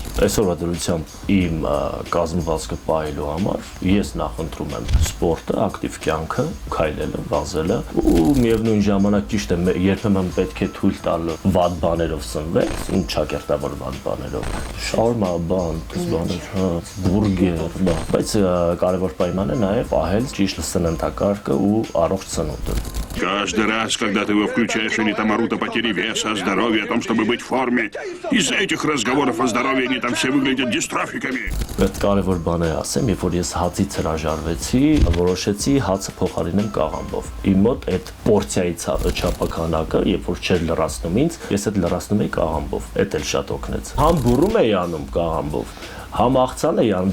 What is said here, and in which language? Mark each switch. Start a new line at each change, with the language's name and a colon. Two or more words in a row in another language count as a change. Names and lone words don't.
Armenian: Այսօրվա դրությամբ իմ կազմվածքը պահելու համար ես նախընտրում եմ սպորտը, ակտիվ կյանքը, քայլելը, վազելը ու միևնույն ժամանակ ճիշտ է, երբեմն պետք է թույլ տալ վատ բաներով սնվել, չակերտավոր վատ բաներով, շաուրմա, բաներ, բուրգեր, բայց կարևոր պայման է նաև պահել ճիշտ սննդակարգը ու առողջ սնունդը։
Russian: Каждый раз, когда ты его включаешь, они там орут о потере веса, о здоровье, о том, чтобы быть в форме. Из-за этих разговоров о здоровье они там все выглядят дистрофиками.
Armenian: Այդ կարևոր բան է ասեմ, երբ որ ես հացից հրաժարվեցի, որոշեցի հացը փոխարինեմ կաղամբով։ Իմ մոտ այդ պորցիայի չափականակը, երբ որ չէր լրացնում ինձ, ես այդ լրացնում էի կաղամբով։ Այդ էլ շատ օգնեց։ Համ բուրում էի անում կաղամբով, համ աղցան էի անում։